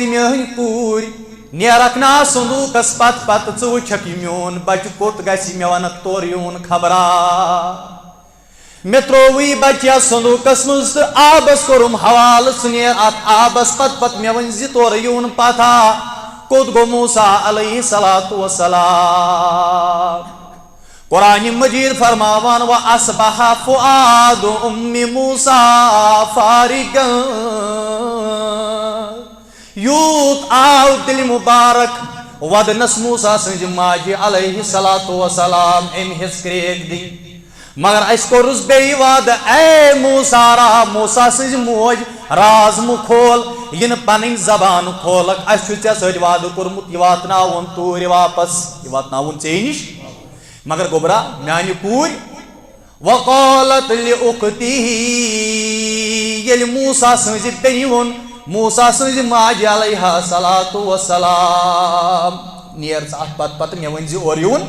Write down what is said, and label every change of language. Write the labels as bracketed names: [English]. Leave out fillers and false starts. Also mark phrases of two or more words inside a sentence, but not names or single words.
[Kashmiri] میٲنۍ کوٗر نیرک نا صندوقس پت پت ژٕ وٕچھکھ یہِ میون بچہ کوٚت گژھِ مےٚ ونکھ تورٕ یُن خبرا مےٚ ترٛووُے یہِ بچہ یتھ صندوقس منٛز تہٕ آبس کوٚرُم حوالہٕ ژٕ نیر اتھ آبس پت مےٚ ؤنۍ زِ تورٕ یُن پتہ کوٚت گوٚو موسیٰ [Arabic] علیہ الصلوۃ والسلام [Kashmiri] قرآن مجید فرماوان [Arabic] و اصبح فؤاد ام موسیٰ فارغا [Kashmiri] یوت آو دل مبارک ودنس موسیٰ سنج ماجی [Arabic] علیہ الصلوۃ والسلام [Kashmiri] ام ہز کریک دی [Urdu] مگر اس کو [Kashmiri] رس بے وعد اے موسیٰ را موسیٰ سنج موج راز مو کھول ین پنن زبان کھولک اس ژے سۭتۍ وعد کوٚرمُت یہِ واتناوُن توٗرۍ واپس یہِ واتناوُن ژے نش مگر گوبرا میانہِ کوٗرِ [Arabic] وقالت لأختِہ [Kashmiri] ییٚلہِ موسیٰ سٕنزِ بیٚنہِ ووٚن موسیٰ سنز ماج [Arabic] علیہ الصلوۃ والسلام [Kashmiri] نیر ژٕ اتھ پتہٕ مےٚ ؤنۍ زِ اورٕ